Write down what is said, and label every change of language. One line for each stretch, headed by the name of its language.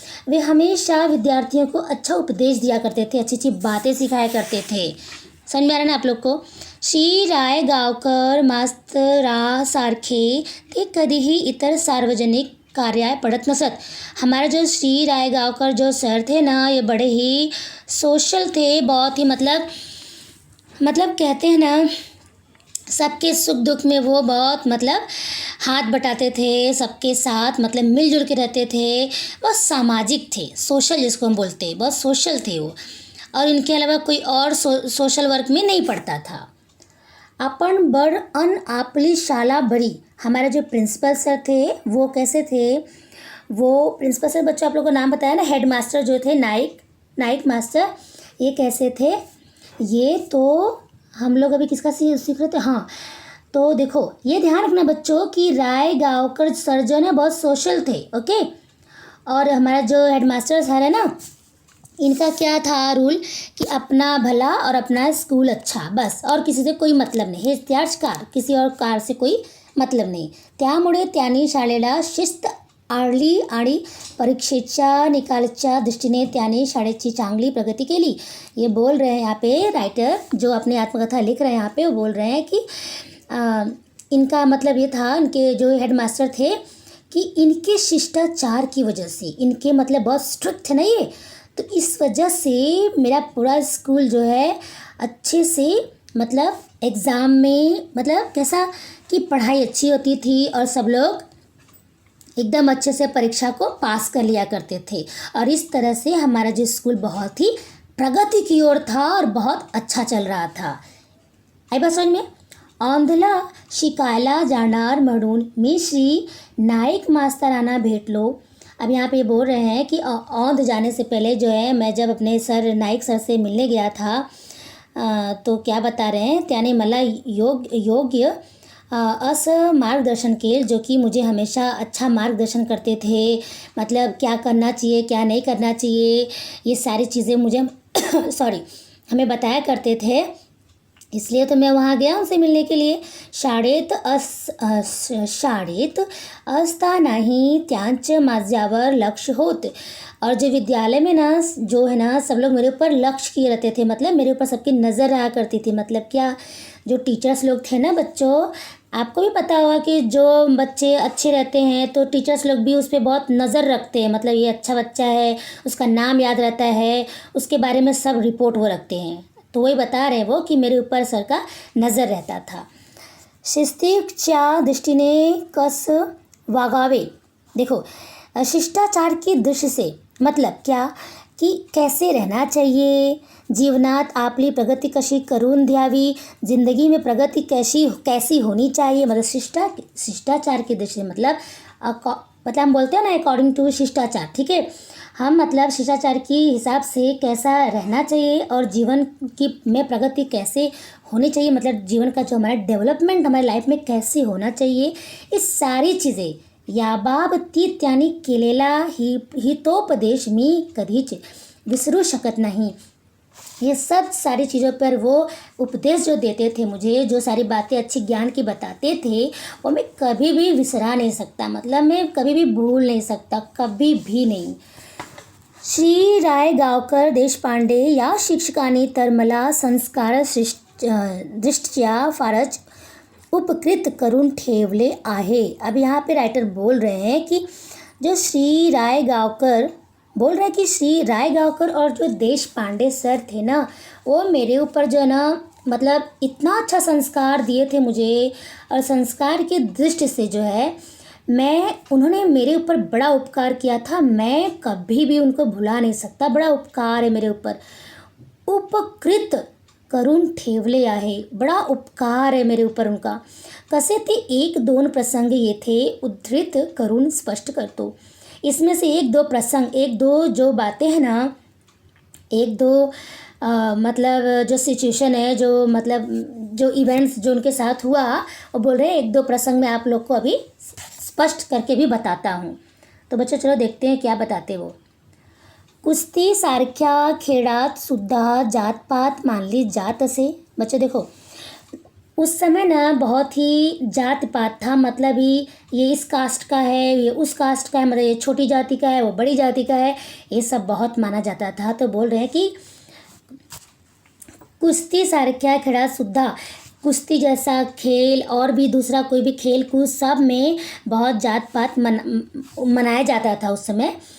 Hindi: वे हमेशा विद्यार्थियों को अच्छा उपदेश दिया करते थे, अच्छी अच्छी बातें सिखाया करते थे। समझ में आ रहा है ना आप लोग को?
Marathi: श्री राय गावकर मास्तरासारखे ते कधीही इतर सार्वजनिक कार्याय पढ़त नसत।
Hindi: हमारा जो श्री राय गावकर जो सर थे ना, ये बड़े ही सोशल थे, बहुत ही मतलब कहते हैं ना, सबके सुख दुख में वो बहुत मतलब हाथ बटाते थे सबके साथ, मतलब मिलजुल के रहते थे, बहुत सामाजिक थे, सोशल जिसको हम बोलते हैं, बहुत सोशल थे वो। और इनके अलावा कोई और सोशल वर्क में नहीं पढ़ता था।
Marathi: अपन बड़ अन आपली शाला बड़ी।
Hindi: हमारे जो प्रिंसिपल सर थे वो कैसे थे, वो प्रिंसिपल सर बच्चों आप लोगों को नाम बताया ना, हेड मास्टर जो थे नाइक मास्टर, ये कैसे थे, ये तो हम लोग अभी किसका सीख रहे थे, हाँ। तो देखो ये ध्यान रखना बच्चों कि राय गावकर सर जो है बहुत सोशल थे। ओके, और हमारा जो हेडमास्टर सर है ना, इनका क्या था रूल कि अपना भला और अपना स्कूल अच्छा, बस, और किसी से कोई मतलब नहीं,
Marathi: हे त्याचकार,
Hindi: किसी और कार से कोई मतलब नहीं।
Marathi: त्यामुळे त्यांनी शाळेला शिस्त आळली आणि परीक्षेच्या निकालाच्या दृष्टीने त्याने शाळेची चांगली प्रगति केली।
Hindi: ये बोल रहे हैं यहाँ पे राइटर जो अपनी आत्मकथा लिख रहे हैं, यहाँ पे वो बोल रहे हैं कि इनका मतलब ये था, इनके जो हेडमास्टर थे, कि इनके शिष्टाचार की वजह से, इनके मतलब बहुत स्ट्रिक्ट थे ना ये, तो इस वजह से मेरा पूरा स्कूल जो है अच्छे से मतलब एग्ज़ाम में मतलब कैसा कि पढ़ाई अच्छी होती थी और सब लोग एकदम अच्छे से परीक्षा को पास कर लिया करते थे। और इस तरह से हमारा जो स्कूल बहुत ही प्रगति की ओर था और बहुत अच्छा चल रहा था। आई बात समझ में?
Marathi: औंधला शिकायला जाणार म्हणून मी श्री नाईक मास्तरांना भेटलो।
Hindi: अब यहाँ पे बोल रहे हैं कि औंध जाने से पहले जो है, मैं जब अपने सर नाइक सर से मिलने गया था, तो क्या बता रहे हैं,
Marathi: त्याने मला योग्य असं मार्गदर्शन केल,
Hindi: जो कि मुझे हमेशा अच्छा मार्गदर्शन करते थे, मतलब क्या करना चाहिए क्या नहीं करना चाहिए, ये सारी चीज़ें मुझे हमें बताया करते थे। इसलिए तो मैं वहाँ गया उनसे मिलने के लिए।
Marathi: शाळेत असतानाही त्यांचे माझ्यावर लक्ष होते।
Hindi: और जो विद्यालय में ना जो है ना, सब लोग मेरे ऊपर लक्ष्य किए रहते थे, मतलब मेरे ऊपर सबकी नज़र रहा करती थी। मतलब क्या, जो टीचर्स लोग थे ना बच्चों, आपको भी पता होगा कि जो बच्चे अच्छे रहते हैं तो टीचर्स लोग भी उस पर बहुत नज़र रखते हैं, मतलब ये अच्छा बच्चा है, उसका नाम याद रहता है, उसके बारे में सब रिपोर्ट वो रखते हैं। तो वही बता रहे वो कि मेरे ऊपर सर का नज़र रहता था।
Marathi: शिस्तीच्या दृष्टीने कस वागावे।
Hindi: देखो शिष्टाचार की दृष्टि से मतलब क्या कि कैसे रहना चाहिए,
Marathi: जीवनात आपली प्रगती कशी करून द्यावी,
Hindi: जिंदगी में प्रगति कैसी होनी चाहिए, मतलब शिष्टाचार की दृष्टि मतलब हम बोलते हैं ना अकॉर्डिंग टू शिष्टाचार। ठीक है, हम मतलब शिष्टाचार की हिसाब से कैसा रहना चाहिए और जीवन की में प्रगति कैसे होनी चाहिए, मतलब जीवन का जो हमारा डेवलपमेंट हमारी लाइफ में कैसे होना चाहिए, इस सारी चीज़ें
Marathi: याबाबतीत त्यांनी केलेला हितोपदेश मी कधीच विसरू शकत नहीं।
Hindi: ये सब सारी चीज़ों पर वो उपदेश जो देते थे मुझे, जो सारी बातें अच्छी ज्ञान की बताते थे, वो मैं कभी भी विसरा नहीं सकता, मतलब मैं कभी भी भूल नहीं सकता, कभी भी नहीं।
Marathi: श्री रायगावकर देशपांडे या शिक्षकांनी तर मला संस्कार दृष्ट्या फारच उपकृत करून ठेवले आहे।
Hindi: अब यहाँ पे राइटर बोल रहे हैं कि जो श्री रायगावकर बोल रहे हैं कि श्री रायगावकर और जो देशपांडे सर थे ना, वो मेरे ऊपर जो है ना मतलब इतना अच्छा संस्कार दिए थे मुझे, और संस्कार की दृष्टि से जो है उन्होंने मेरे ऊपर बड़ा उपकार किया था। मैं कभी भी उनको भुला नहीं सकता। बड़ा उपकार है मेरे ऊपर,
Marathi: उपकृत करून ठेवले आहे,
Hindi: बड़ा उपकार है मेरे ऊपर उनका।
Marathi: कसे ते 1-2 प्रसंग येथे उद्धृत करून स्पष्ट करतो।
Hindi: इसमें से 1-2 प्रसंग, 1-2 जो बातें हैं ना, 1-2 मतलब जो सिचुएशन है, जो मतलब जो इवेंट्स जो उनके साथ हुआ, वो बोल रहे हैं 1-2 प्रसंग मैं आप लोग को अभी स्पष्ट करके भी बताता हूँ। तो बच्चों चलो देखते हैं क्या बताते वो।
Marathi: कुस्ती सारख्या खेळात सुद्धा जातपात मानली जात असे।
Hindi: बच्चों देखो, उस समय ना बहुत ही जात पात था, मतलब ये इस कास्ट का है, ये उस कास्ट का है, मतलब ये छोटी जाति का है, वो बड़ी जाति का है, ये सब बहुत माना जाता था। तो बोल रहे हैं कि
Marathi: कुस्ती सारख्या खेळात सुद्धा,
Hindi: कुश्ती जैसा खेल और भी दूसरा कोई भी खेल कूद सब में बहुत जात पात मनाया जाता था उस समय।